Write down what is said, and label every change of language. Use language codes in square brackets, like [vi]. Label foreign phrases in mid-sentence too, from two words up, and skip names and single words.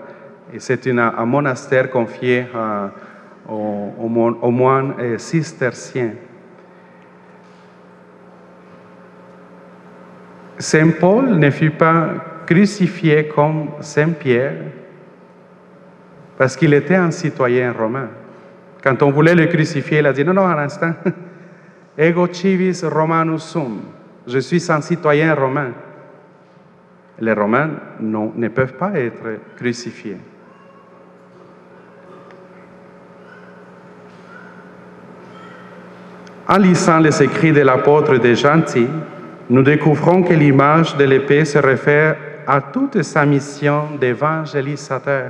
[fr] Et c'est un monastère confié aux moines cisterciens. Saint Paul ne fut pas crucifié comme Saint Pierre parce qu'il était un citoyen romain. Quand on voulait le crucifier, il a dit non, un instant, [la] ego civis Romanus sum, [fr] je suis un citoyen romain. Les Romains ne peuvent pas être crucifiés. En lisant les écrits de l'apôtre des gentils, nous découvrons que l'image de l'épée se réfère à toute sa mission d'évangélisateur.